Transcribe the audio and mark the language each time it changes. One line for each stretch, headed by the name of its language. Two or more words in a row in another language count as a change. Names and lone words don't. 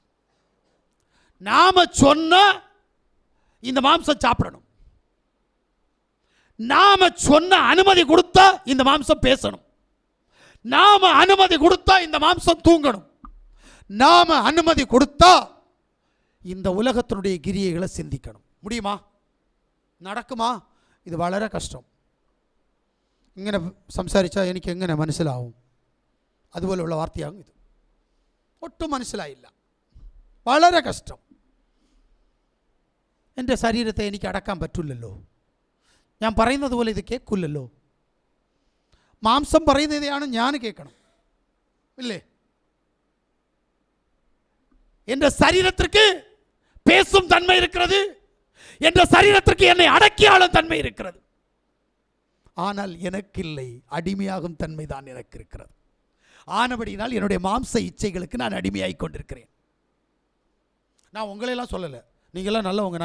Tamil: நாம சொன்ன இந்த மாம்சம் சாப்பிடணும், நாம சொன்ன அனுமதி கொடுத்தா இந்த மாம்சம் பேசணும், நாம அனுமதி கொடுத்தா இந்த மாம்சம் தூங்கணும், நாம அனுமதி கொடுத்தா இந்த உலகத்தினுடைய கிரியைகளை சிந்திக்கணும். முடியுமா? நடக்குமா? இது
Malayalam: വളരെ കഷ്ടം. ഇങ്ങനെ സംസാരിച്ചാൽ എനിക്ക് എങ്ങനെ മനസ്സിലാവും? അതുപോലെയുള്ള വാർത്തയാകും ഇത്. ഒട്ടും മനസ്സിലായില്ല. വളരെ കഷ്ടം. എൻ്റെ ശരീരത്തെ എനിക്ക് അടക്കാൻ പറ്റില്ലല്ലോ. ഞാൻ പറയുന്നത് പോലെ ഇത് കേൾക്കില്ലല്ലോ. മാംസം പറയുന്നതാണ് ഞാൻ കേൾക്കണം, ഇല്ലേ?
Tamil: എൻ്റെ ശരീരத்திற்கு பேசும் தன்மை இருக்கிறது, என்ற சரீரத்திற்கு என்னை அடக்கியாளும் தன்மை இருக்கிறது. ஆனால் எனக்கு இல்லை, அடிமையாகும் தன்மை தான் எனக்கு இருக்கிறது. ஆனபடினால் என்னுடைய மாம்ச இச்சைகளுக்கு நான் அடிமையாகிக் கொண்டிருக்கிறேன். நான் உங்களையெல்லாம் சொல்லலை, நீங்களாம் நல்லவங்க.